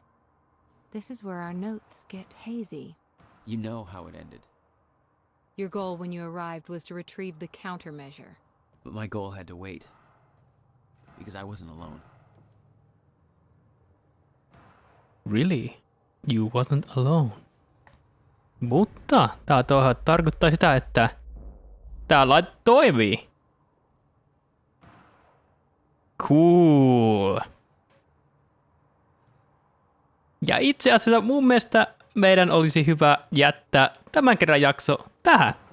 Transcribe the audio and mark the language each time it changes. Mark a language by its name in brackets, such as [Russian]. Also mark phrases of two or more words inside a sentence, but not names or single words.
[English] This is where our notes get hazy. You know how it ended. Your goal when you arrived was to retrieve the countermeasure. But my goal had to wait. Because I wasn't alone. Really? You wasn't alone. [Finnish] Mutta tää tarkoittaa sitä, että tää laite toimii. [English] Cool. [Finnish] Ja itse asiassa mun mielestä meidän olisi hyvä jättää tämän kerran jakso tähän.